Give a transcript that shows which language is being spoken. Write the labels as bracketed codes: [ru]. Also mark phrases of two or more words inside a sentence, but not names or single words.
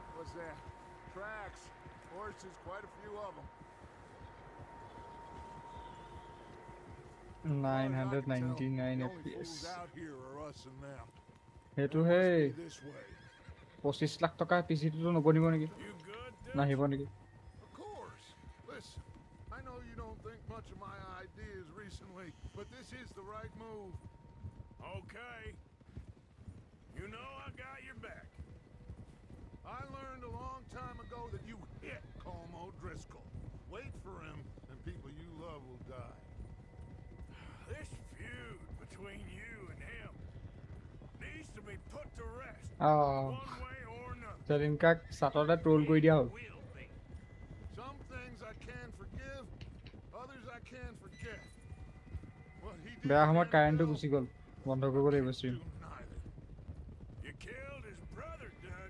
[en] that? Tracks. Horses, quite a few of them. 999 The only FPS fools out here are us and them. [as] সেইটো [en] It [as] সেই [en] must be this way. [as] 25 লাখ টকা পিচিটো নবনিব নেকি [en] You good, Dutch? [as] নাহিব নেকি [en] Of course. Listen, I know you don't think much of my ideas recently, but this is the right move. Okay. You know I got your back. I learned a long time ago that you hit Colm O'Driscoll. Wait for him, and people you love will die. This feud between you and him needs to be put to rest. One way or another. [as] সেলিনকাক সাততে ট্ৰোল কৰি দিয়া হ'ল [en] Some things I can forgive, others I can't forget. What he did [as] বেয়া [en] to [as] সময়ত কাৰেণ্টটো [en] Annabelle, [as] গুচি গ'ল বন্ধ কৰিব লাগিব [en] can't [as] ষ্ট্ৰীম [en] do neither. You killed his brother, Dutch.